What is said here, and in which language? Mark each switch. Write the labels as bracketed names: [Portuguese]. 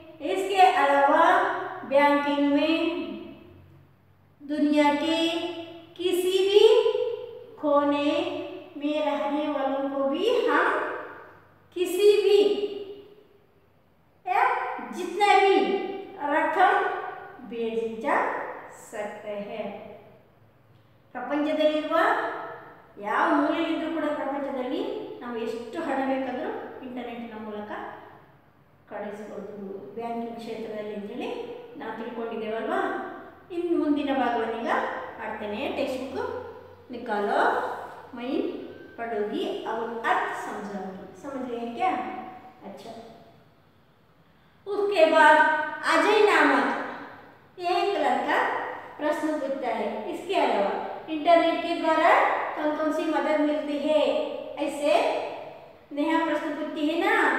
[Hindi] इसके अलावा बैंकिंग में दुनिया के किसी भी कोने में रहने वालों को भी हम किसी भी या जितना भी रकम भेज जा सकते हैं। [Kannada] ಪ್ರಪಂಚದಲ್ಲಿರುವ ಯಾವ ಮೂಲೆಯಲ್ಲಿದ್ದರೂ ಕೂಡ ಪ್ರಪಂಚದಲ್ಲಿ ನಾವು ಎಷ್ಟು ಹಣ ಬೇಕಾದರೂ ಇಂಟರ್ನೆಟ್ನ ಮೂಲಕ ಕಳಿಸಬಹುದು ಬ್ಯಾಂಕಿಂಗ್ ಕ್ಷೇತ್ರದಲ್ಲಿ ಅಂತೇಳಿ ನಾವು ತಿಳ್ಕೊಂಡಿದ್ದೇವಲ್ವಾ। ಇನ್ನು ಮುಂದಿನ ಭಾಗವನ್ನೀಗ ಆಡ್ತೇನೆ। [Hindi] टेक्स्ट बुक निकालो, मैं पढ़ूंगी और अर्थ समझाऊंगी। समझ गए क्या? अच्छा। उसके बाद अजय नामक एक लड़का प्रश्न पूछता है, इसके अलावा इंटरनेट के द्वारा कौन कौन सी मदद मिलती है, ऐसे नेहा प्रश्न पूछती है ना।